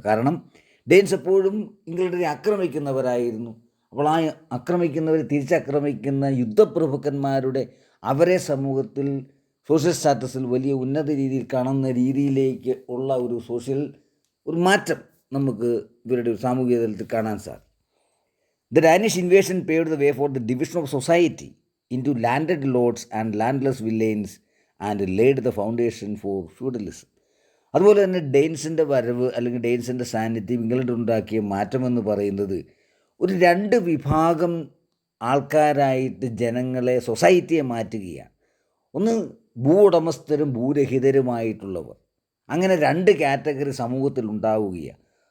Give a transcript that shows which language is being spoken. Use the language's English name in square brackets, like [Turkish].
[Malayalam] കാരണം ഡെയിൻസ് എപ്പോഴും ഇംഗ്ലണ്ടിനെ ആക്രമിക്കുന്നവരായിരുന്നു. അപ്പോൾ ആ ആക്രമിക്കുന്നവർ തിരിച്ചാക്രമിക്കുന്ന യുദ്ധപ്രഭുക്കന്മാരുടെ അവരെ സമൂഹത്തിൽ സോഷ്യൽ സ്റ്റാറ്റസിൽ വലിയ ഉന്നത രീതിയിൽ കാണുന്ന രീതിയിലേക്ക് ഉള്ള ഒരു മാറ്റം നമുക്ക് ഇവരുടെ ഒരു സാമൂഹിക തലത്തിൽ കാണാൻ സാധിക്കും. [English] The Danish invasion paved the way for the division of society into landed lords and landless villains and laid the foundation for feudalism. [Malayalam] അതുപോലെ തന്നെ ഡെയിൻസിൻ്റെ വരവ് അല്ലെങ്കിൽ ഡെയിൻസിൻ്റെ സാന്നിധ്യം ഇംഗ്ലണ്ടിൽ ഉണ്ടാക്കിയ മാറ്റമെന്ന് പറയുന്നത് ഒരു 2 വിഭാഗം ആൾക്കാരായിട്ട് ജനങ്ങളെ, സൊസൈറ്റിയെ മാറ്റുകയാണ്. ഒന്ന് ഭൂ ഉടമസ്ഥരും ഭൂരഹിതരുമായിട്ടുള്ളവർ, അങ്ങനെ 2 കാറ്റഗറി സമൂഹത്തിൽ ഉണ്ടാവുകയാണ്.